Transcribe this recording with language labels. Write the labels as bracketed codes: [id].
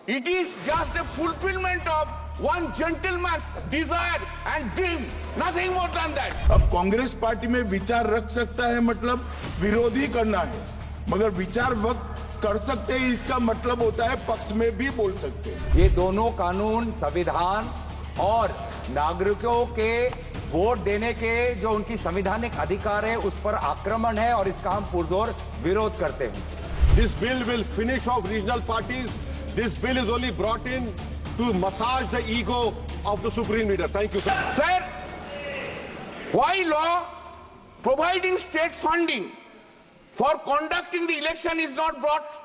[en] It is just a fulfillment of one gentleman's desire and dream, nothing more than that. [hi] अब Congress party में विचार रख सकता है मतलब विरोधी करना है, मगर विचार वक्त कर सकते हैं इसका मतलब होता है पक्ष में भी बोल सकते हैं। ये दोनों कानून संविधान और नागरिकों के वोट देने के जो उनकी संवैधानिक अधिकार है उस पर आक्रमण है और इसका हम पुरजोर विरोध करते हैं। [en] This bill will finish off regional parties. This bill is only brought in to massage the ego of the supreme leader. Thank you, sir. Sir, why law providing state funding for conducting the election is not brought?